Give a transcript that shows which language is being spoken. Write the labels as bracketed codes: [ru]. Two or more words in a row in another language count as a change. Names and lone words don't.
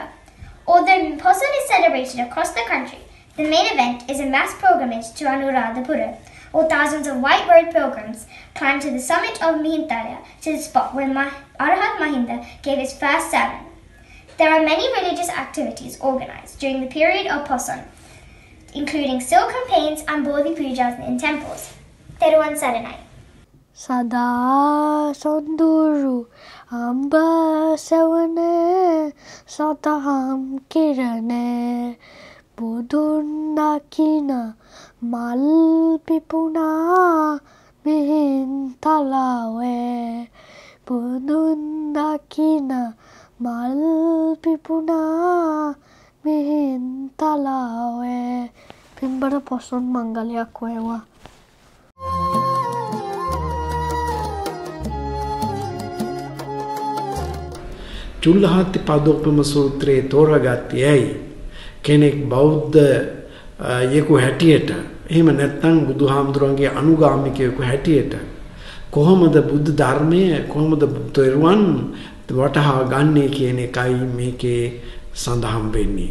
[en] Although Poson is celebrated across the country, the main event is a mass pilgrimage to Anuradhapura, or thousands of white-robed pilgrims climb to the summit of Mihintala to the spot where Arhat Mahinda gave his first sermon. There are many religious activities organized during the period of Poson, including silk campaigns and Bodhi pujas in temples. [si] තෙරුවන් සරණයි. සදා සොඳුරු අඹ සවනේ සටහම් කිරණේ බුදුන් දකින මල් පිපුණ මිහින් තලාවේ බුදුන් දකින මල් පිපුණ මිහින් තලාවේ පිඹර පොසොන් මංගල්‍යක් වේවා. චුල්ලහත්ති පදෝපම සූත්‍රයේ තෝරාගත්තේ ඇයි? කෙනෙක් බෞද්ධ යෙකු හැටියට එහෙම නැත්නම් බුදුහාමුදුරන්ගේ අනුගාමිකයෙකු හැටියට කොහොමද බුද්ධ ධර්මය කොහොමද තෙරුවන් වටහා ගන්නේ කියන එකයි මේකේ සඳහන් වෙන්නේ.